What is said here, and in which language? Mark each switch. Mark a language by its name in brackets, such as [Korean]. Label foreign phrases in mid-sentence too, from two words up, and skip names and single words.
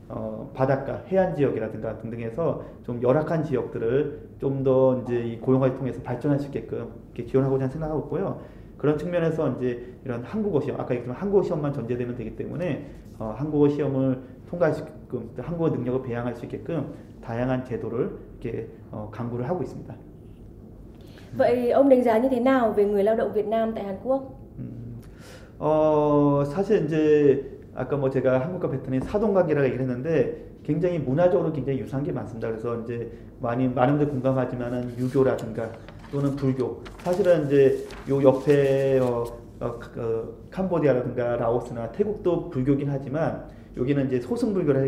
[Korean] 바닷가 해안 지역이라든가 등등해서 좀 열악한 지역들을 좀 더 이제 이 고용화를 통해서 발전할 수 있게끔 이렇게 지원하고자 생각하고 있고요. 그런 측면에서 이제 이런 한국어 시험, 아까 얘기했지만 한국어 시험만 전제되면 되기 때문에 한국어 시험을 통과할 수 있게끔, 한국어 능력을 배양할 수 있게끔 다양한 제도를 이렇게 강구를 하고 있습니다. [Vietnamese] Vậy ông đánh giá như thế nào về người lao động Việt Nam tại Hàn Quốc? [Korean] 사실 이제 아까 뭐 제가 한국과 베트남의 사돈관계라고 얘기를 했는데 굉장히 문화적으로 굉장히 유사한 게 많습니다. 그래서 이제 많은 분들 공감하지만은 유교라든가 또는 불교, 사실은 이제 요 옆에 캄보디아라든가 라오스나 태국도 불교긴 하지만 여기는 이제 소승불교를